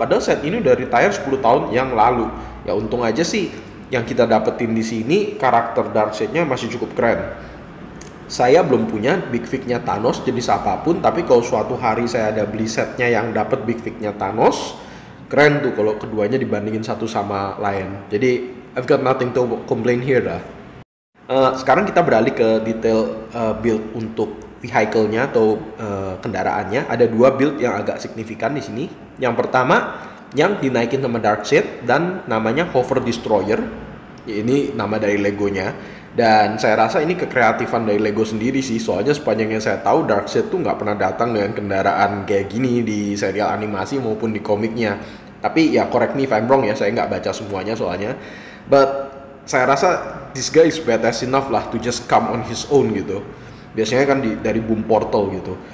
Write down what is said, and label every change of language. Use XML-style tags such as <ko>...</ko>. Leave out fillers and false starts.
<id>Padahal set ini udah retire 10 tahun yang lalu. Ya untung aja sih yang kita dapetin di sini karakter Darkseid-nya masih cukup keren. Saya belum punya big fig-nya Thanos jenis apapun, tapi kalau suatu hari saya ada beli setnya yang dapat big fig-nya Thanos, keren tuh kalau keduanya dibandingin satu sama lain.</id> <en>Jadi I've got nothing to complain here dah.</en> <id>Sekarang kita beralih ke detail build untuk vehicle-nya atau kendaraannya. Ada 2 build yang agak signifikan di sini. Yang pertama yang dinaikin sama Darkseid dan namanya Hover Destroyer. Ini nama dari Legonya. Dan saya rasa ini kekreatifan dari Lego sendiri sih. Soalnya sepanjang yang saya tahu Darkseid tuh nggak pernah datang dengan kendaraan kayak gini di serial animasi maupun di komiknya. Tapi ya</id> <en>correct me if I'm wrong</en> <id>ya, saya nggak baca semuanya soalnya.</id> <en>But</en> <id>saya rasa</id> <en>this guy is badass enough lah to just come on his own gitu.</en> <id>Biasanya kan dari boom portal gitu.</id>